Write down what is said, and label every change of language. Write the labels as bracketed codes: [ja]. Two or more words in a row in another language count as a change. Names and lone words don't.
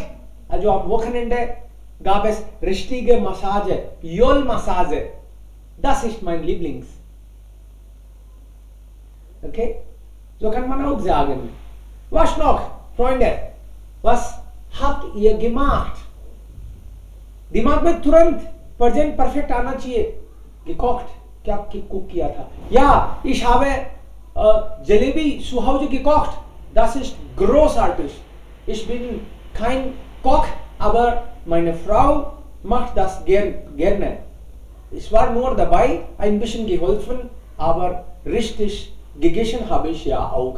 [de] Also am Wochenende gab es richtige Massage, Yol-Massage. Das ist mein Lieblings. Okay? So kann man auch sagen. Was noch, Freunde? Was habt ihr gemacht? [hi] दिमाग में तुरंत [en] present perfect [hi] आना चाहिए. Gekocht. क्या कुक किया था? [de] Ja, ich habe Jalebi zu Hause gekocht. Das ist großartig. Ich bin kein Koch, aber meine Frau macht das gerne. Ich war nur dabei, ein bisschen geholfen, aber richtig gegessen habe ich ja auch.